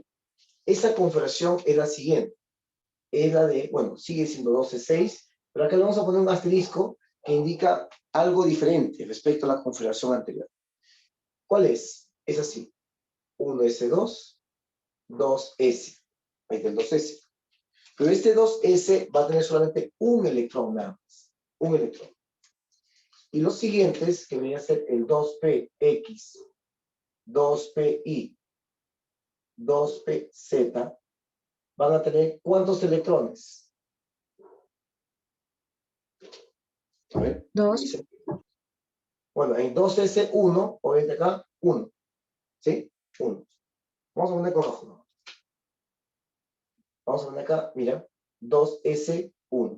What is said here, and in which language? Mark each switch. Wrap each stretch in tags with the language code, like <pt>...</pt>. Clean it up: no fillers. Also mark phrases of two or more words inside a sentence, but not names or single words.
<es>Esa configuración es la siguiente. Es la de, bueno, sigue siendo 12.6, pero acá le vamos a poner un asterisco que indica algo diferente respecto a la configuración anterior. ¿Cuál es? Es así. 1s2, 2s. Ahí está el 2s. Pero este 2s va a tener solamente un electrón nada más. Un electrón. Y los siguientes, que viene a ser el 2px, 2pi, 2pz, van a tener ¿cuántos electrones? A ver. 2. Dice. Bueno, en 2s1, obviamente acá, 1. ¿Sí? 1. Vamos a poner con rojo, ¿no? Vamos a poner acá, mira, 2s1.</es>